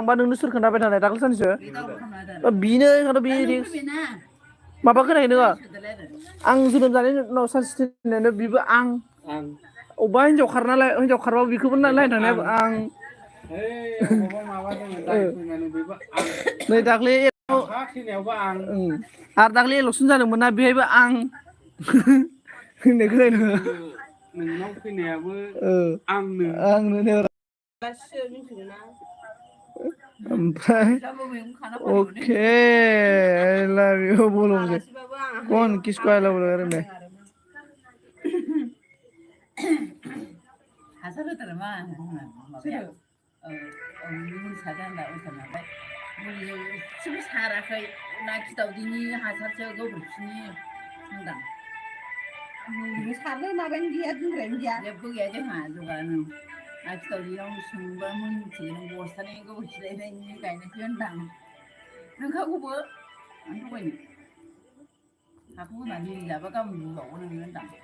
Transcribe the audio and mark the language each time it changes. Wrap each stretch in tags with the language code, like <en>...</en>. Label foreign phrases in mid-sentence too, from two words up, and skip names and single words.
<brx>थांबा नोंनो सोर खोन्थाबाय थानाय दाख्लै सानसो बिनो बे रिक्स माबा खोनायाखै नोङो आं जोनोम जानायनि उनाव सानसे थैनायानो बेबो आं अबेबा हिनजाव खारनालाय हिनजाव खारबाबो बेखौबो नायनो थांनायाबो आं नै दाख्लै आरो दाख्लै इलेकसन जादोंमोन ना बेहायबो आं होननाय खोनादों नोंनाव फैनायाबो आंनो ओमफ्राय अके</brx> <en>I love you</en> <hi>बोलो मुझे कौन किसको</hi> <en>I love you</en> <hi>लगा रहे</hi> <brx>हासार होथारो मा माबाया मुलि सारदों होनदा नालाय मुलिजों एसेबो साराखै ना खिदावदैनि हासारसो गोबोरखिनि होनदां मुलिबो सारनो माबायानो गैया दोनग्रायानो गैया जेबो गैया जोंहा जगानो ना खिदावदैनाव सोंबा मोनथियो नों बस्थानै गोबोरखि लायनायनि गायनायखौ होनदां नोंखागौबो आं थगायनो हाखौ होनानै जाबा गाबोन बुंबावो नोङो होनदां</brx>